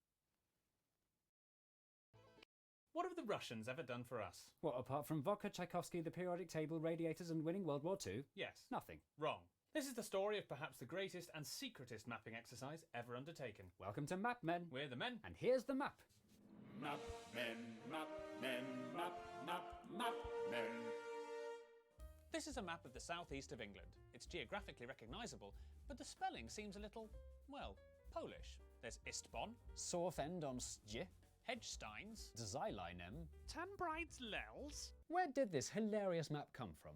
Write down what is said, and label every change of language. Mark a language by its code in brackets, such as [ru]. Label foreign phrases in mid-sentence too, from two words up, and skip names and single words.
[en] What have the Russians ever done for us? What, apart from vodka, Tchaikovsky, the periodic table, radiators and winning World War II? Yes. Nothing. Wrong. This is the story of perhaps the greatest and secretest mapping exercise ever undertaken. Welcome to Map Men. We're the men. And here's the map. Map men, map men, map, map, map men. This is a map of the southeast of England. It's geographically recognisable, but the spelling seems a little, well, Polish. There's Istbon, Sorfend on Sje, Hedgesteins, Zylinem, Tambrides Lels. Where did this hilarious map come from?